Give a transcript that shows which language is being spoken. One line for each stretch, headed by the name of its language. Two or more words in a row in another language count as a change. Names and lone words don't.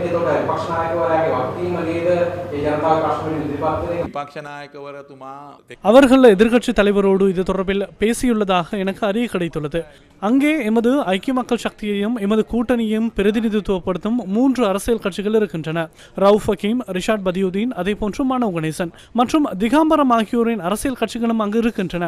Sinhala: එතකොට විපක්ෂ නායකවරයාගේ වගකීම නේද මේ ජනතාව ප්‍රශ්න වලින් ඉදිරිපත් වෙන විපක්ෂ නායකවරතුමා
Tamil: அவர்கள் எதிர்க்கட்சி தலைவரோடு இது தொடர்பில் பேசியுள்ளதாக எனக்கு அறிய கிடைத்துள்ளது. அங்கே எமது ஐக்கிய மக்கள் சக்தியையும் எமது கூட்டணியையும் பிரதிநிதித்துவப்படுத்தும் 3 அரசியல் கட்சிகள் இருக்கின்றன. ரவுஃப் ஹக்கீம், ரிஷாட் பதியுதீன், அதேபோன்று மானவ் கணேசன் மற்றும் திகாம்பரம் ஆகியோரின் அரசியல் கட்சிகளும் அங்கு இருக்கின்றன.